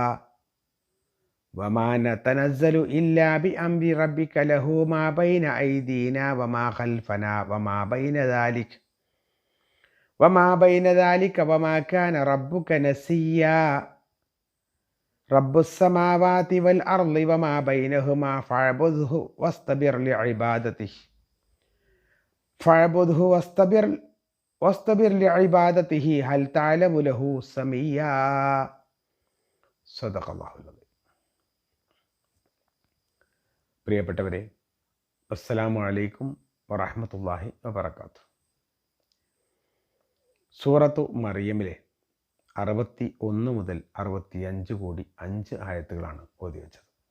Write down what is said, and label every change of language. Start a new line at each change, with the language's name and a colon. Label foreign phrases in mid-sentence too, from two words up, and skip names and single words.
Arabic: وما نتنزل إلا بأمر ربك له ما بين أيدينا وما خلفنا وما بين ذلك وما كان ربك نسيا. رب السماوات والأرض وما بينهما فاعبده واصطبر لعبادته هل تعلم له سميا. صدق الله العليم.
Malayalam: പ്രിയപ്പെട്ടവരെ,
Arabic: السلام عليكم ورحمة الله وبركاته.
Malayalam: സൂറത്തു മറിയമിലെ 61 മുതൽ 65 കൂടി 5 ആയത്തുകളാണ് ഓതി വെച്ചത്.